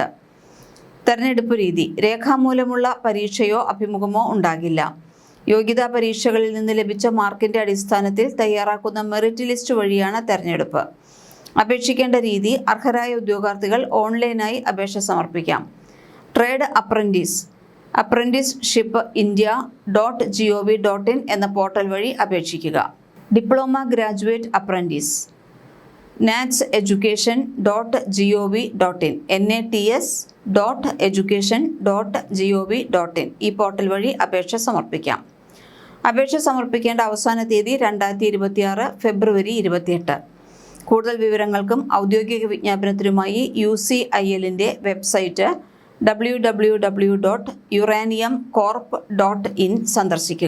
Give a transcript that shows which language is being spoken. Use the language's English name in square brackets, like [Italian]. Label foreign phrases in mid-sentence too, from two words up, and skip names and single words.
[Malayalam] തെരഞ്ഞെടുപ്പ് രീതി: രേഖാമൂലമുള്ള പരീക്ഷയോ അഭിമുഖമോ ഉണ്ടാകില്ല. യോഗ്യതാ പരീക്ഷകളിൽ നിന്ന് ലഭിച്ച മാർക്കിന്റെ അടിസ്ഥാനത്തിൽ തയ്യാറാക്കുന്ന [English] merit list [Malayalam] വഴിയാണ് തെരഞ്ഞെടുപ്പ്. അപേക്ഷിക്കേണ്ട രീതി: അർഹരായ ഉദ്യോഗാർത്ഥികൾ ഓൺലൈനായി അപേക്ഷ സമർപ്പിക്കാം. [English] trade apprentice [Malayalam] അപ്രന്റീസ്ഷിപ്പ് india.gov.in എന്ന പോർട്ടൽ വഴി അപേക്ഷിക്കുക. [English] diploma graduate apprentice [Malayalam] natseducation.gov.in nats.education.gov.in ഈ പോർട്ടൽ വഴി അപേക്ഷ സമർപ്പിക്കാം. അപേക്ഷ സമർപ്പിക്കേണ്ട അവസാന തീയതി 2026 ഫെബ്രുവരി 28. കൂടുതൽ വിവരങ്ങൾക്കും ഔദ്യോഗിക വിജ്ഞാപനത്തിനുമായി UCILന്റെ വെബ്സൈറ്റ് www.uraniumcorp.in സന്ദർശിക്കുക.